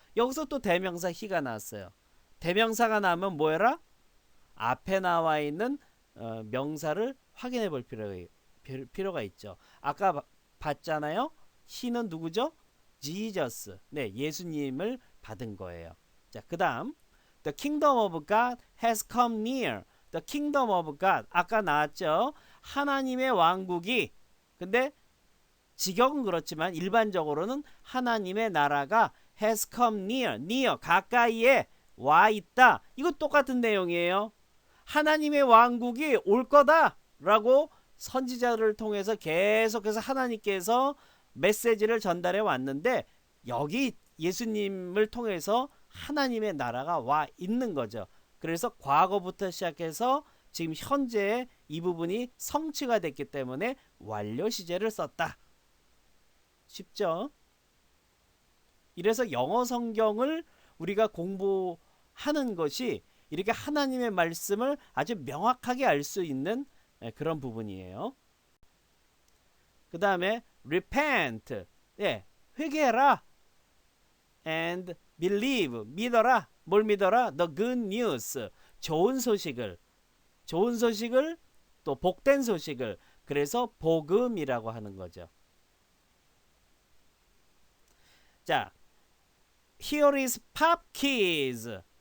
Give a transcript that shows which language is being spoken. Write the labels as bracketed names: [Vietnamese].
[Korean] 여기서 또 대명사 he가 나왔어요. 대명사가 나오면 뭐해라? 앞에 나와 있는 명사를 확인해 볼 필요가 있죠. 아까 봤잖아요. he는 누구죠? Jesus. 네, 예수님을 받은 거예요. 자, 그 다음 [English] The kingdom of God has come near. The kingdom of God [Korean] 아까 나왔죠. 하나님의 왕국이 근데 직역은 그렇지만 일반적으로는 하나님의 나라가 [English] has come near [Korean] 가까이에 와 있다. 이거 똑같은 내용이에요. 하나님의 왕국이 올 거다 라고 선지자를 통해서 계속해서 하나님께서 메시지를 전달해 왔는데 여기 예수님을 통해서 하나님의 나라가 와 있는 거죠. 그래서 과거부터 시작해서 지금 현재에 이 부분이 성취가 됐기 때문에 완료 시제를 썼다. 쉽죠? 이래서 영어 성경을 우리가 공부하는 것이 이렇게 하나님의 말씀을 아주 명확하게 알 수 있는 그런 부분이에요. 그 다음에 repent, 예, 회개해라. [English] and believe, [Korean] 믿어라. 뭘 믿어라? [English] the good news, [Korean] 좋은 소식을 또 복된 소식을, 그래서 복음이라고 하는 거죠. [English] 자, here is pop quiz.